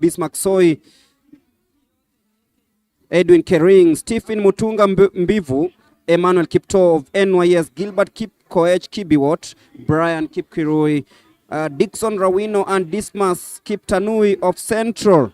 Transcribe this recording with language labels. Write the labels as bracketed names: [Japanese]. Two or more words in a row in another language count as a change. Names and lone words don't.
[English] Bismarck Soy, Edwin Kering, Stephen Mutunga Mbivu, Emmanuel Kipto of NYS, Gilbert Koech Kibiwot, Brian Kipkirui, Dixon Rawino, and Dismas Kiptanui of Central.